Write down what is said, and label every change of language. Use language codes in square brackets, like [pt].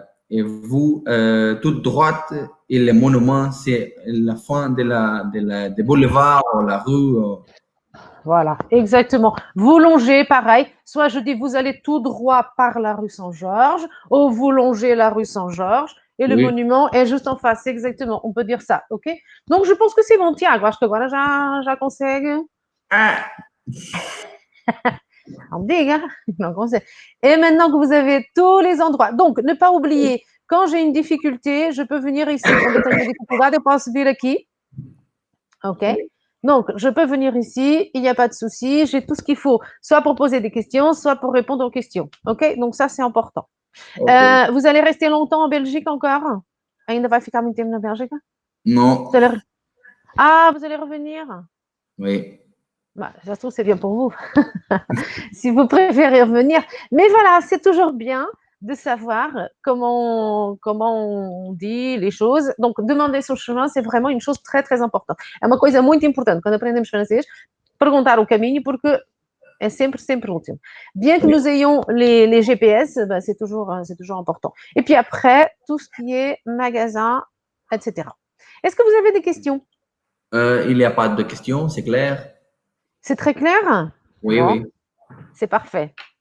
[fr] Et vous, toute droite, et le monument, c'est la fin de boulevard ou la rue. voilà, exactement. Vous longez, pareil. Soit je dis vous allez tout droit par la rue Saint-Georges, ou vous longez la rue Saint-Georges, et le Oui. monument est juste en face. Exactement. On peut dire ça, ok? Donc, je pense que c'est bon, Tiago. [pt] Acho que agora já consegue. Ah, On diga, não consegue. [fr] Et maintenant que vous avez tous les endroits. Donc, ne pas oublier, quand j'ai une difficulté, je peux venir ici. [pt] Quando eu tenho uma dificuldade, eu posso vir aqui. [fr] OK? oui. Donc, je peux venir ici, il n'y a pas de souci, j'ai tout ce qu'il faut, soit pour poser des questions, soit pour répondre aux questions. OK? Donc, ça, c'est important. Ok. Vous allez rester longtemps en Belgique encore? [pt] Ainda vai ficar muito tempo na Bélgica? [fr] Non. Ah, vous allez revenir? Oui. Bah, ça se trouve, c'est bien pour vous. Si vous préférez revenir. Mais voilà, c'est toujours bien de savoir comment on dit les choses. Donc, demander son chemin, c'est vraiment une chose très, très importante. [pt] É uma coisa muito importante quando aprendemos francês, perguntar o caminho, porque é sempre, sempre útil. [fr] Bien que Oui. nous ayons les GPS, ben, c'est toujours important. Et puis après, tout ce qui est magasin, etc. Est-ce que vous avez des questions? Il n'y a pas de questions, c'est clair? C'est très clair? Oui, Bon, oui. c'est parfait.